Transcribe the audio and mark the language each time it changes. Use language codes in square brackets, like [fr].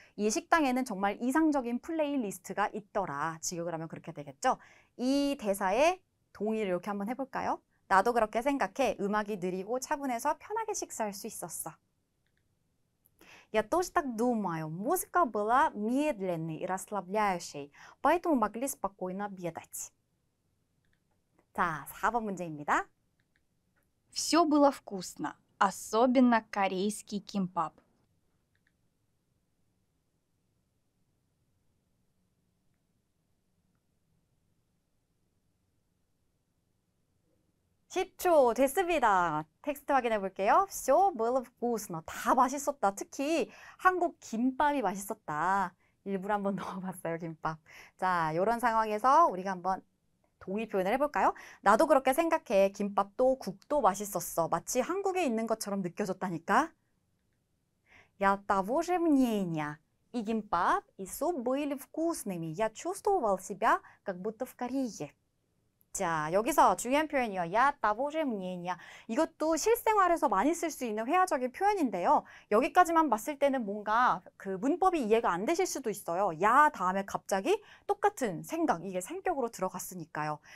[ko] 이 식당에는 정말 이상적인 플레이리스트가 있더라. 직역을 하면 그렇게 되겠죠. 이 대사의 동의를 이렇게 한번 해볼까요? 나도 그렇게 생각해. 음악이 느리고 차분해서 편하게 식사할 수 있었어. [ru] Я тоже так думаю. Музыка была медленной и расслабляющей, поэтому могли спокойно обедать. [ko] 자, 4번 문제입니다. [ru] Все было вкусно, особенно корейский кимпап. [ko] 10초 됐습니다. 텍스트 확인해 볼게요. [ru] Все было вкусно. [ko] 다 맛있었다. 특히 한국 김밥이 맛있었다. 일부러 한번 넣어봤어요, 김밥. 자, 이런 상황에서 우리가 한번 동의 표현을 해볼까요? 나도 그렇게 생각해. 김밥도 국도 맛있었어. 마치 한국에 있는 것처럼 느껴졌다니까. [ru] Я того же мнения. И 김밥, и суп были вкусными. Я чувствовал себя, как будто в Корее. [ko] 자, 여기서 중요한 표현이요. [ru] Я того же мнения. [ko] 이것도 실생활에서 많이 쓸 수 있는 회화적인 표현인데요. 여기까지만 봤을 때는 뭔가 그 문법이 이해가 안 되실 수도 있어요. 야 다음에 갑자기 똑같은 생각, 이게 생격으로 들어갔으니까요.